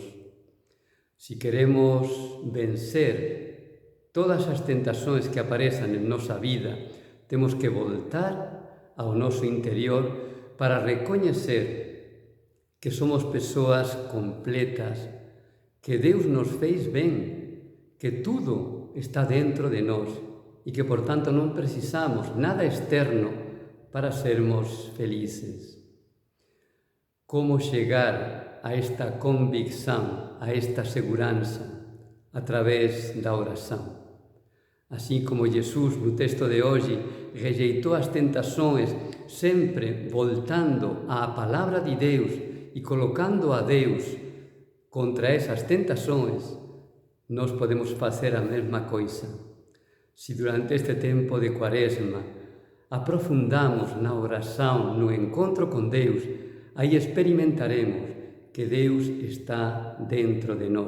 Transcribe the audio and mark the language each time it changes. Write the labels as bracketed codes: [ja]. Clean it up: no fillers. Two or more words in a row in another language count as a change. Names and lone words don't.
[gl] Se queremos vencer todas as tentações que aparecen en nosa vida, temos que voltar ao noso interior para recoñecer que somos persoas completas, que Deus nos fez ben, que tudo está dentro de nós e que, por tanto, non precisamos nada externo para sermos felices. Como chegar a esta convicción, a esta seguranza? A través da oración. Así como Jesús no texto de hoxe rejeitou as tentações sempre voltando á palabra de Deus e colocando a Deus contra esas tentações, nós podemos facer a mesma coisa. Se durante este tempo de Quaresma aprofundamos na oração, no encontro con Deus, aí experimentaremos que Deus está dentro de nós.